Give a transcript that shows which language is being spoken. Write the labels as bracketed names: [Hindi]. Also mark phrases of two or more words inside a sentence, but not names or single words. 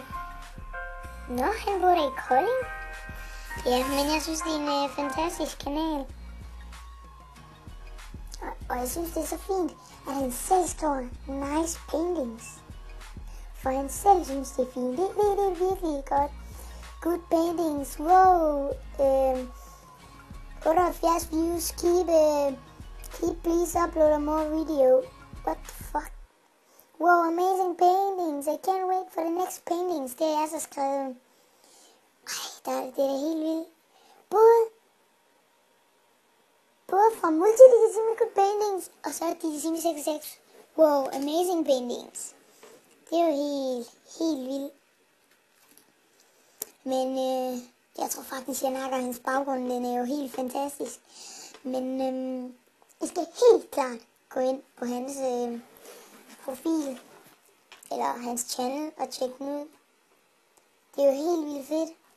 [Danish] Nå, han bor der i Kolding. Ja, men jeg synes, det er en fantastisk kanal. Og jeg synes, det er så fint, at han selv skriver [English] nice paintings. [Danish] For han selv synes, det er fint. Det er virkelig godt. [English] Good paintings. Wow. 78 views. Keep please upload more video. What the fuck? Wow, amazing paintings. I can't wait for the next paintings. [Danish] Det er så skrevet. Det er helt vildt. Både fra Multidecimal Paintings og så Decimi 66. [English] Wow, amazing paintings. [Danish] Det er jo helt vildt. Men jeg tror faktisk, jeg nakker hans baggrund. Den er jo helt fantastisk. Men I skal helt klart gå ind på hans profil. Eller hans channel og tjekke den ud. Det er jo helt vildt fedt.